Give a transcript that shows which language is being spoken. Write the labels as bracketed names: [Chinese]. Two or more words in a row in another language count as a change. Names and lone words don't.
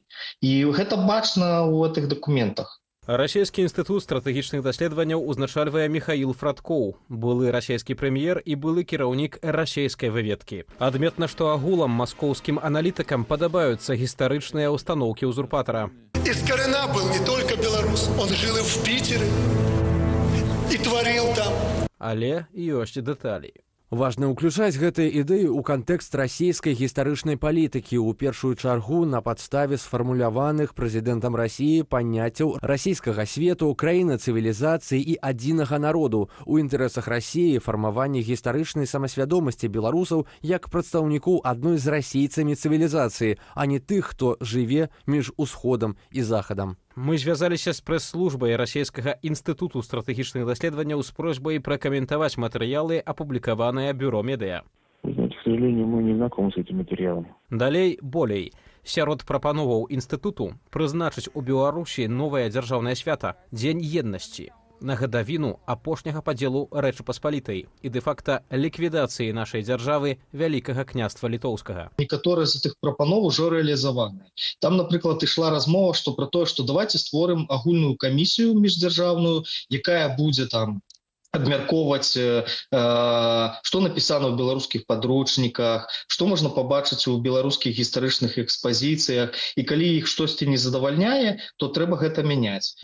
[Belarusian] І гэта бачна ў гэтых дакументах. Расійскі інстытут стратэгічных даследаванняў узначальвае Міхаіл Фрадкоў, былы расійскі прэм'ер і былы кіраўнік расійскай выведкі. Адметна, што агулам маскоўскім аналітыкам падабаюцца гістарычныя ўстаноўкі ўзурпатара. [Russian] Из корена был не только белорус, он жил и в Питере, и творил там. [Belarusian] Але ёсць дэталі. Важна ўключаць гэтыя ідэі ў кантэкст расійскай гістарычнай палітыкі, у першую чаргу на падставе сфармуляваных прэзідэнтам Расіі паняццяў расійскага свету, краіны цывілізацыі і адзінага народу, у інтарэсах Расіі фармавання гістарычнай самасвядомасці беларусаў як прадстаўнікоў адной з расійцамі цывілізацыі, а не тых, хто жыве між усходам і захадам. Мы звязаліся з прэс-службай Расійскага інстытуту стратэгічных даследаванняў з просьбай пракаментаваць матэрыялы, апублікаваныя бюро Медыа. [Russian] Знаете, к сожалению, мы не знакомы с этим материалом. [Belarusian] Далей болей. Сярод прапановаў інстытуту прызначыць у Беларусі новае дзяржаўнае свята – Дзень еднасці, на гадавіну апошняга падзелу Рэчы Паспалітай і дэ-факта ліквідацыі нашай дзяржавы Вялікага княства літоўскага. Некаторыя з гэтых прапаноў ужо рэалізаваныя. Там, напрыклад, ішла размова пра тое, што давайце створым агульную камісію міждзяржаўную, якая будзе там абмяркоўваць, што напісана ў беларускіх падручніках, што можна пабачыць у беларускіх гістарычных экспазіцыях, і калі іх штосьці не задавальняе, то трэба гэта мяняць.